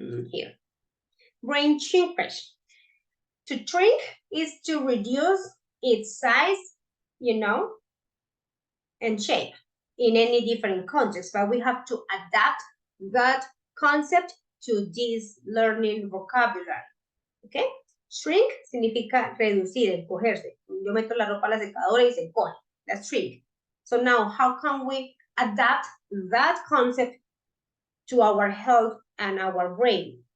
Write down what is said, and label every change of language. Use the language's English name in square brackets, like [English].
[English] Here. Brain shrinkage. To shrink is to reduce its size, and shape in any different context, but we have to adapt that concept to this learning vocabulary. [Spanish] Okay? Shrink significa reducir, encogerse. Yo meto la ropa a la secadora y se encoge. [English] That's shrink. So now, how can we adapt that concept to our health and our brain?